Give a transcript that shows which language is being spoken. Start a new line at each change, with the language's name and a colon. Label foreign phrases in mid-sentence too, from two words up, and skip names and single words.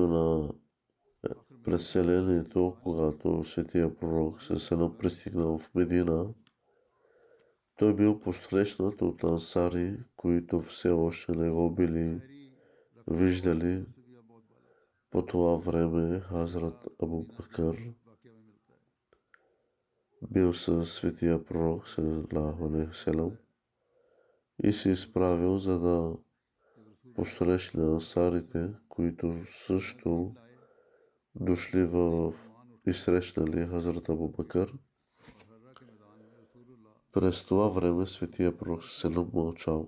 Bulgarian: на преселението, когато Светия Пророк се пристигнал в Медина, той бил посрещнат от ансари, които все още не го били виждали. По това време Хазрат Абу Бакър бил със Светия Пророк
Arabic: صلى الله عليه وسلم
Bulgarian: и се изправил, за да посрещне ансарите, които също дошли и срещнали Хазрат Абу Бакър. През това време Светия Пророк саллаллаху мълчал.